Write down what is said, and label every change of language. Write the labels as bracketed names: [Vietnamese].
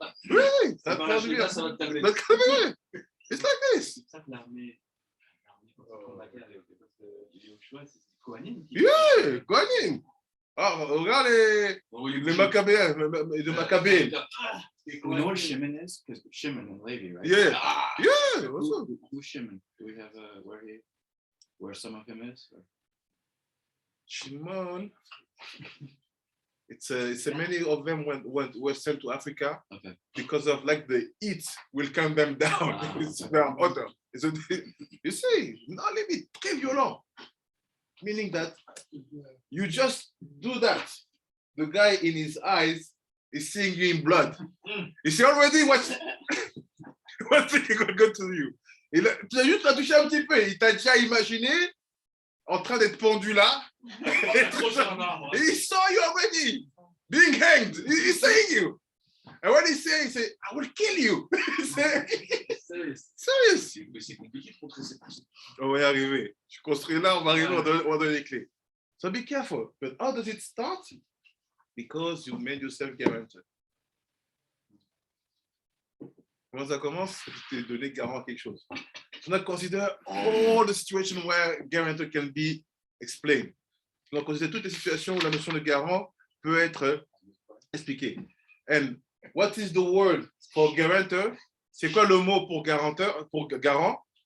[French] Oui, ça va te calmer. [English] It's like this. [French] C'est ça que l'armée combattait avec Yoshua, c'est Kohanim. [English] Yeah, Kohanim. [French] Ah, regarde les Maccabéens, de Maccabées. [English] We know what Shimon is? Because Shimon and Levi, right? Yeah. Ah, Yeah. Also. who's Shimon? Do we have where some of him is? Or? Shimon. It's many of them were sent to Africa because of like the heat will calm them down. It's very hot. You see, not limit, [French] très violent. [English] Meaning that you just do that. The guy in his eyes is seeing you in blood. You see already what's going to you. Tu as juste la touché un petit peu. Il t'a déjà imaginé en train d'être pendu là. He saw you already being hanged. He's saying you. And when he say, I will kill you. Serious. [French] Mais c'est compliqué de contrer ces personnes. On va y arriver. Je construis là, on va arriver, on va donner les clés. [English] So be careful. But how does it start? Because you made yourself guarantor. [French] Comment ça commence? Tu t'es donné garant à quelque chose. [English] So now consider all the situations where guarantor can be explained. [French] Donc, considère toutes les situations où la notion de garant peut être expliquée. [English] And what is the word for guarantor? [French] C'est quoi le mot pour garanteur, pour garant?